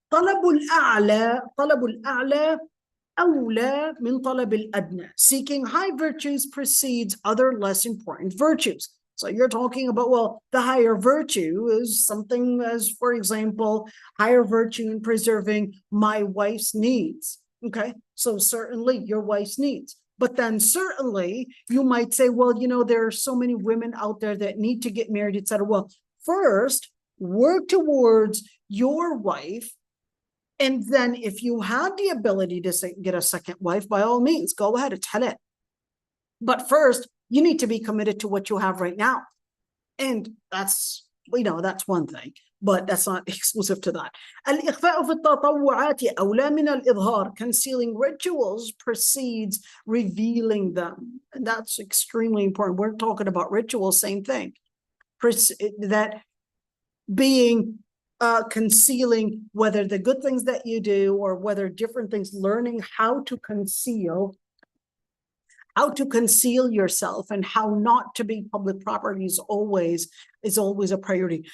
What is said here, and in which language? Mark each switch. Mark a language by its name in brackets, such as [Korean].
[Arabic] طلب الأعلى أولى من طلب الأدنى. [English] Seeking high virtues precedes other less important virtues. So you're talking about, well, the higher virtue is something as, for example, higher virtue in preserving my wife's needs. Okay, so certainly your wife's needs. But then certainly you might say, well, you know, there are so many women out there that need to get married, etc. Well, first, work towards your wife. And then if you had the ability to get a second wife, by all means, go ahead, it's halal. But first, you need to be committed to what you have right now. And that's, you know, that's one thing, but that's not exclusive to that. [Arabic] الإخفاء في التطوعات أولى من الإظهار. [English] Concealing rituals precedes revealing them. And that's extremely important. We're talking about rituals, same thing. That being concealing, whether the good things that you do or whether different things, learning how to conceal yourself and how not to be public property is always a priority.